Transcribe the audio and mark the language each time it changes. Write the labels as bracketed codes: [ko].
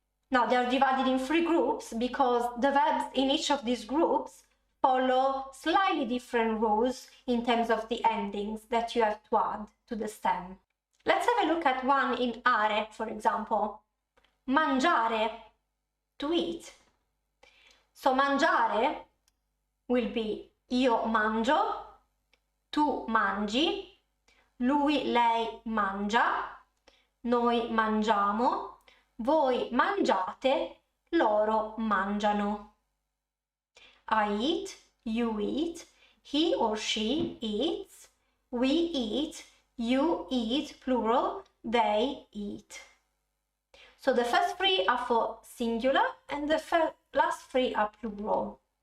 [en] Now they are divided in 3 groups because the verbs in each of these groups follow slightly different rules in terms of the endings that you have to add to the stem. Let's have a look at one in are, for example. Mangiare, to eat. So mangiare will be [it] io mangio, tu mangi, lui, lei mangia, noi mangiamo, voi mangiate, loro mangiano. [en] I eat, you eat, he or she eats, we eat, you eat, plural, they eat. So the first 3 are for singular and the last 3 are plural.